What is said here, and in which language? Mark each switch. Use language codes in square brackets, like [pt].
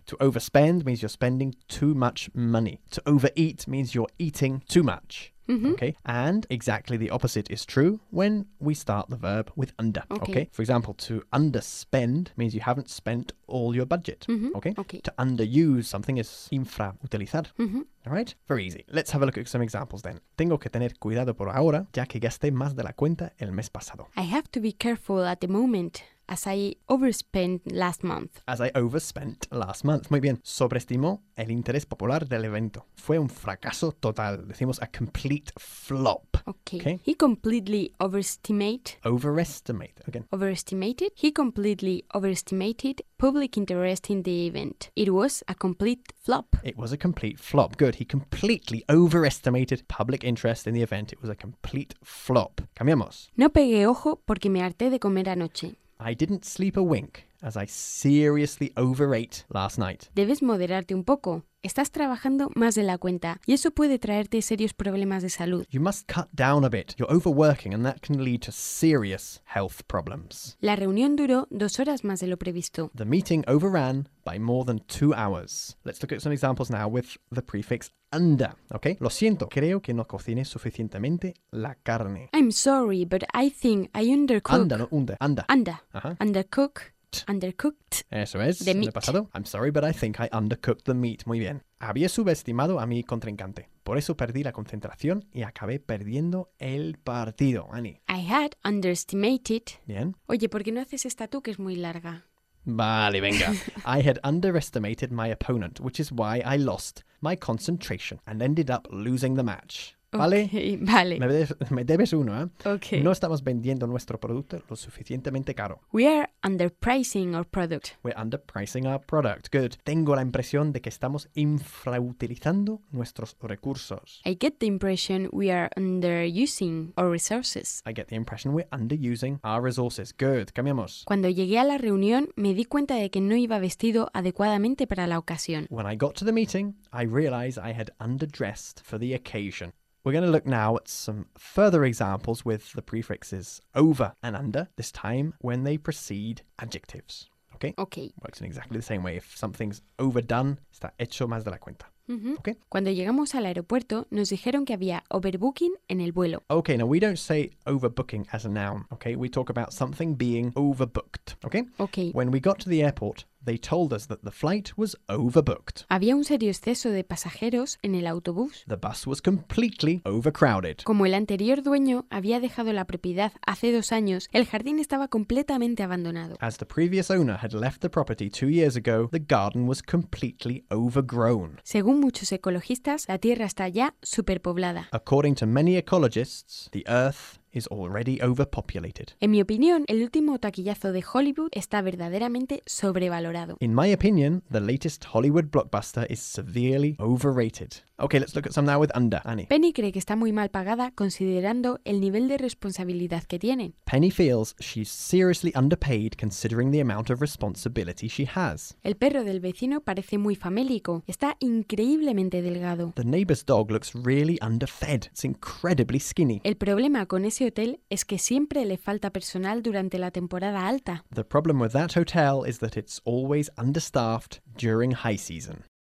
[en] To overspend means you're spending too much money. To overeat means you're eating too much. Mm-hmm. Okay, and exactly the opposite is true when we start the verb with under. Okay. For example, to underspend means you haven't spent all your budget. Mm-hmm. Okay. To underuse something is [es] infrautilizar. Mm-hmm. [en] All right. Very easy. Let's have a look at some examples then. [es] Tengo que tener cuidado por ahora, ya que gasté más de la cuenta el mes pasado. [en] I have to be careful at the moment, as I overspent last month. As I overspent last month. [es] Muy bien. Sobreestimó el interés popular del evento. Fue un fracaso total. Decimos [en] a complete flop. Okay. He completely overestimated. He completely overestimated public interest in the event. It was a complete flop. It was a complete flop. Good. He completely overestimated public interest in the event. It was a complete flop. [es] Cambiamos. No pegué ojo porque me harté de comer anoche. [en] I didn't sleep a wink as I seriously overate last night. [es] Debes moderarte un poco. Estás trabajando más de la cuenta y eso puede traerte serios problemas de salud. [en] You must cut down a bit. You're overworking and that can lead to serious health problems. [es] La reunión duró 2 horas más de lo previsto. [en] The meeting overran by more than 2 hours. Let's look at some examples now with the prefix under, okay? [es] Lo siento, creo que no cociné suficientemente la carne. [en] I'm sorry, but I think I undercooked. Under, no under. Under. Under. Uh-huh. Undercooked. [es] Eso es. [en] The meat. [es] En el pasado. [en] I'm sorry, but I think I undercooked the meat. [es] Muy bien. Había subestimado a mi contrincante. Por eso perdí la concentración y acabé perdiendo el partido, Annie. [en] I had underestimated. [es] Bien. Oye, ¿por qué no haces esta tú que es muy larga? Vale, venga. [en] I had underestimated my opponent, which is why I lost my concentration and ended up losing the match. [es] ¿Vale? [en] Okay, vale. [es] Me debes uno, ¿eh? [en] Okay. [es] No estamos vendiendo nuestro producto lo suficientemente caro. [en] We are underpricing our product. We're underpricing our product. Good. [es] Tengo la impresión de que estamos infrautilizando nuestros recursos. [en] I get the impression we are underusing our resources. I get the impression we're underusing our resources. Good. [es] Cambiamos. Cuando llegué a la reunión, me di cuenta de que no iba vestido adecuadamente para la ocasión. [en] When I got to the meeting, I realized I had underdressed for the occasion. We're going to look now at some further examples with the prefixes over and under, this time when they precede adjectives. Okay? Okay. Works in exactly the same way. If something's overdone, [es] está hecho más de la cuenta. Mm-hmm. [en] Okay? [es] Cuando llegamos al aeropuerto, nos dijeron que había overbooking en el vuelo. [en] Okay, now we don't say overbooking as a noun. Okay? We talk about something being overbooked. Okay? Okay. When we got to the airport, they told us that the flight was overbooked. [es] Había un serio exceso de pasajeros en el autobús. [en] The bus was completely overcrowded. [es] Como el anterior dueño había dejado la propiedad hace 2 años, el jardín estaba completamente abandonado. [en] As the previous owner had left the property 2 years ago, the garden was completely overgrown. [es] Según muchos ecologistas, la tierra está ya superpoblada. [en] According to many ecologists, the earth is already overpopulated. [es] En mi opinión, el último taquillazo de Hollywood está verdaderamente sobrevalorado. [en] In my opinion, the latest Hollywood blockbuster is severely overrated. Okay, let's look at some now with under. Annie. [es] Penny cree que está muy mal pagada considerando el nivel de responsabilidad que tienen. [en] Penny feels she's seriously underpaid considering the amount of responsibility she has. [es] El perro del vecino parece muy famélico. Está increíblemente delgado. [en] The neighbor's dog looks really underfed. It's incredibly skinny. [es] El problema con ese hotel es que siempre le falta personal durante la temporada alta. [en] The problem with that hotel is that it's always understaffed during high season.